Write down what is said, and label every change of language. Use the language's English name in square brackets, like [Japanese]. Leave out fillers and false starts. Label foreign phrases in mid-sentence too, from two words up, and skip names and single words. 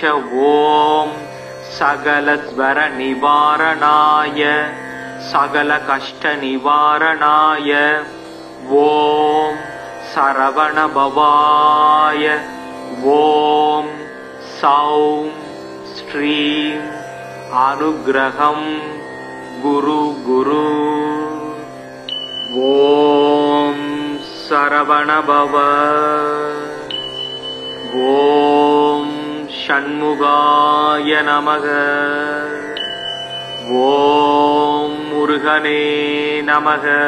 [Sanskrit] ओम् सकल स्वर निवारणाय सकल कष्ट निवारणाय. ओम् शरवणभवाय. ओम् सौं श्रीं अनुग्रहं गुरु गुरु। ॐ सरवणभव। ॐ षण्मुगाय नमः। ॐ मुरुगने नमः।